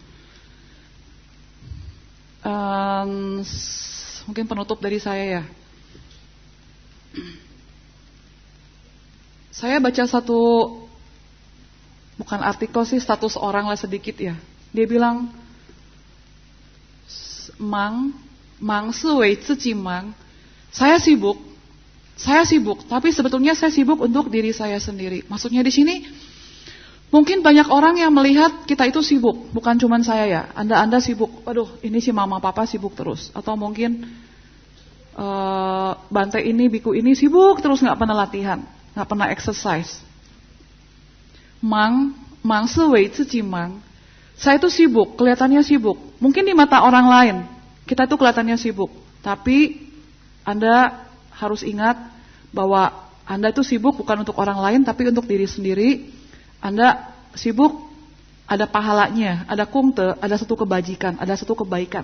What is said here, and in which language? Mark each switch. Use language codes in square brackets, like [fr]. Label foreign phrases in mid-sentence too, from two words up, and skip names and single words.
[id] Mungkin penutup dari saya ya. Saya baca satu, bukan artikel sih, status orang lah sedikit ya. Dia bilang, [zh] 忙是为自己忙. [id] Saya sibuk, tapi sebetulnya saya sibuk untuk diri saya sendiri. Maksudnya di sini, mungkin banyak orang yang melihat kita itu sibuk, bukan cuma saya ya. Anda sibuk, aduh ini si mama papa sibuk terus. Atau mungkin Bante ini, biku ini sibuk terus nggak pernah latihan. Nggak pernah exercise. [zh] 忙是为自己忙. [id] Saya itu sibuk, kelihatannya sibuk. Mungkin di mata orang lain kita itu kelihatannya sibuk, tapi Anda harus ingat bahwa Anda itu sibuk bukan untuk orang lain, tapi untuk diri sendiri. Anda sibuk, ada pahalanya, ada kungte, ada satu kebajikan, ada satu kebaikan.